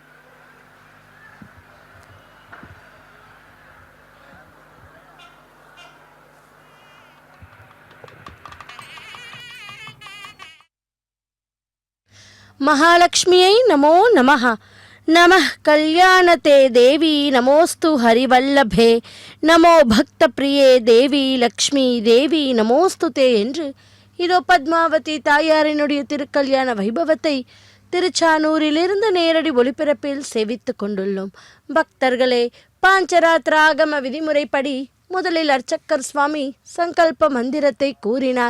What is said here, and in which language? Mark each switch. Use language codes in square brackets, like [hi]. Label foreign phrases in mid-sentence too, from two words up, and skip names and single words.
[sa] महालक्ष्म्यै नमो नमः. नमः कल्याणदे देवि नमोऽस्तु हरिवल्लभे नमो भक्त प्रिये देवि लक्ष्मि देवि नमोऽस्तुते [ta] என்று இதோ பத்மாவதி தாயாரினுடைய திருக்கல்யாண வைபவத்தை திருச்சானூரிலிருந்து நேரடி ஒளிபரப்பில் சேவித்து கொண்டுள்ளோம். பக்தர்களே, பாஞ்சராத்திர ஆகம விதிமுறைப்படி முதலில் அர்ச்சக்கர் சுவாமி சங்கல்ப மந்திரத்தை கூறினார்.